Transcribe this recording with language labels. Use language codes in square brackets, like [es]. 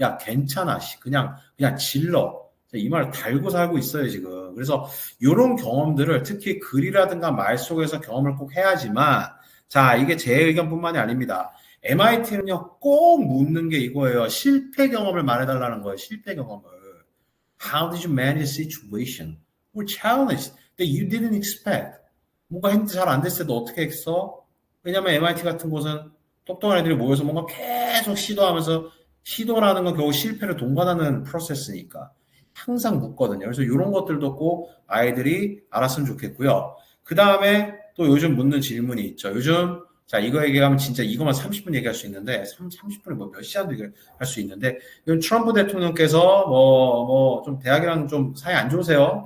[ko] 괜찮아 그냥 질러. 이 말을 달고 살고 있어요 지금. 그래서 이런 경험들을 특히 글이라든가 말 속에서 경험을 꼭 해야지만 자 이게 제 의견뿐만이 아닙니다. MIT는요 꼭 묻는 게 이거예요. 실패 경험을 말해달라는 거예요. 실패 경험을. [en] How did you manage a situation or challenge that you didn't expect? [ko] 뭔가 했는데 잘 안 됐을 때도 어떻게 했어? 왜냐면 MIT 같은 곳은 똑똑한 애들이 모여서 뭔가 계속 시도하면서 시도라는 건 결국 실패를 동반하는 프로세스니까 항상 묻거든요. 그래서 이런 것들도 꼭 아이들이 알았으면 좋겠고요. 그 다음에 또 요즘 묻는 질문이 있죠. 요즘 자 이거 얘기하면 진짜 이거만 30분 얘기할 수 있는데 30분에 뭐 몇 시간도 얘기할 수 있는데 요즘 트럼프 대통령께서 뭐 좀 대학이랑 좀 사이 안 좋으세요?